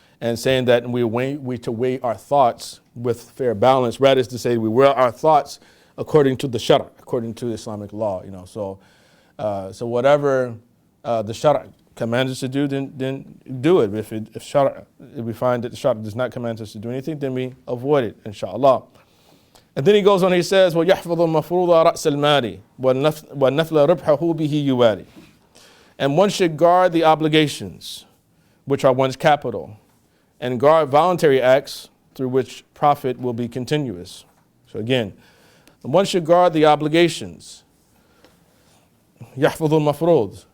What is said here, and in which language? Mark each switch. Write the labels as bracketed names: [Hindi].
[English] And saying that we to weigh our thoughts with fair balance, rather is to say we weigh our thoughts according to the shara, according to Islamic law. So whatever the shara commands us to do, then do it. If we find that the shara does not command us to do anything, then we avoid it, inshallah. And then he goes on, he says, [Arabic] وَيَحْفَظُ الْمَفْرُوضَ رَأْسَ الْمَالِ وَالنَّفْلَ رِبْحَهُ بِهِ يُوَالِ. [English] And one should guard the obligations, which are one's capital, and guard voluntary acts through which profit will be continuous. So again, one should guard the obligations, [Arabic] يحفظ المفروض.